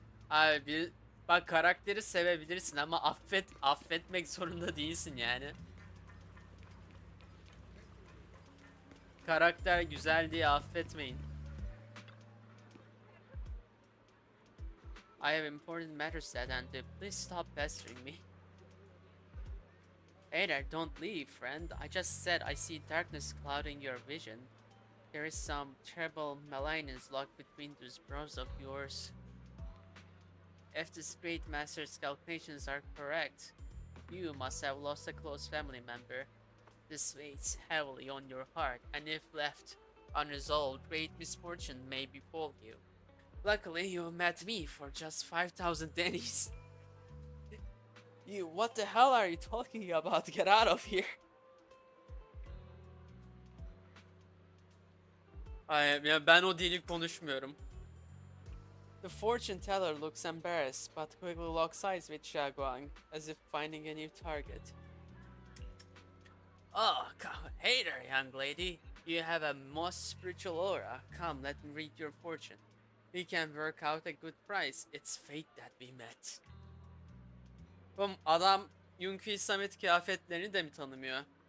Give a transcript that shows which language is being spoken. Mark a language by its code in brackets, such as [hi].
[tr] Abi bak, karakteri sevebilirsin ama affetmek zorunda değilsin yani. Karakter güzel diye affetmeyin. [en] I have important matters to attend to. Please stop pestering me. Hey there, don't leave, friend. I just said I see darkness clouding your vision. There is some terrible malignance locked between those brows of yours. If this great master's calculations are correct, you must have lost a close family member. This weighs heavily on your heart, and if left unresolved, great misfortune may befall you. Luckily, you met me for just 5,000 dennies. What the hell are you talking about? Get out of here. [tr] Yani ben o dili konuşmuyorum. [en] The fortune teller looks embarrassed, but quickly locks eyes with Shaguang, as if finding a new target. Oh, come, hey there, young lady. You have a most spiritual aura. Come, let me read your fortune. We can work out a good price. It's fate that we met. [tr] Adam Yunki Summit kıyafetlerini de mi tanımıyor?